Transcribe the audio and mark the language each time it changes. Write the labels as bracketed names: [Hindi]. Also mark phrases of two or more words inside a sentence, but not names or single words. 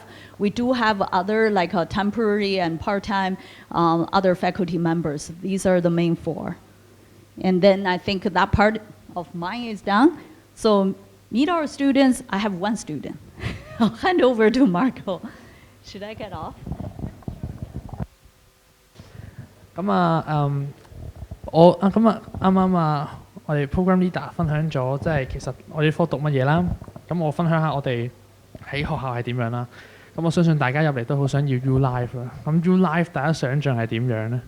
[English] We do have other like temporary and part-time other faculty members. These are the main four. And then I think that part of mine is done. So meet our students. I have one student. I'll hand over to Marco. Should I get off? [Cantonese] 我啱啱我哋 [English] program leader [Cantonese] 分享咗，即係其實我哋科讀乜嘢啦。咁我分享下我哋喺學校係點樣啦。咁我相信大家入嚟都好想要 U Life 啦。咁 U Life 大家想象係點樣呢？